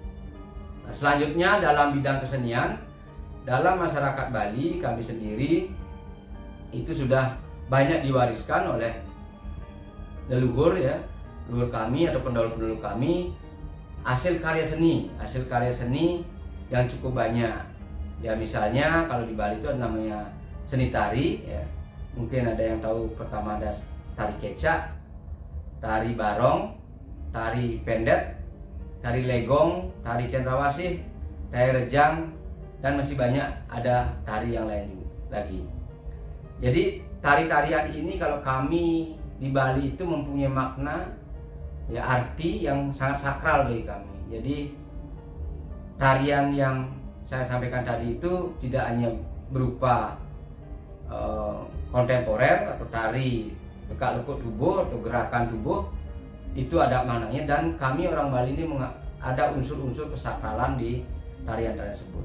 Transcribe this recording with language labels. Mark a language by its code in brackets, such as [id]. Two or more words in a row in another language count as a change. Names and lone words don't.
[id] Nah, selanjutnya dalam bidang kesenian dalam masyarakat Bali kami sendiri itu sudah banyak diwariskan oleh leluhur ya, leluhur kami atau pendahulu-pendahulu kami, hasil karya seni yang cukup banyak. Ya misalnya kalau di Bali itu ada namanya seni tari ya. Mungkin ada yang tahu, pertama ada tari kecak, tari barong, tari pendet, tari legong, tari cendrawasih, tari rejang, dan masih banyak ada tari yang lain lagi. Jadi tari-tarian ini kalau kami di Bali itu mempunyai makna ya, arti yang sangat sakral bagi kami. Jadi tarian yang saya sampaikan tadi itu tidak hanya berupa kontemporer atau tari lekak-lekuk tubuh atau gerakan tubuh, itu ada maknanya, dan kami orang Bali ini ada unsur-unsur kesakralan di tarian tersebut.